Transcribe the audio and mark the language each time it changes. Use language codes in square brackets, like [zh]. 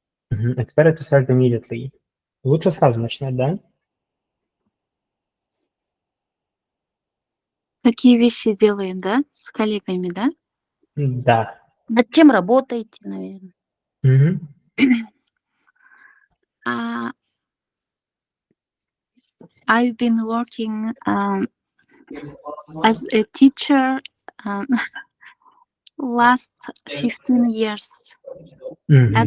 [en] It's better to start immediately. [ru] Лучше сразу начинать, да? Какие вещи делаем, да, с коллегами, да? Да. Над чем работаете, наверное? Мгм. [en] Uh, I've been working as a teacher last 15 years at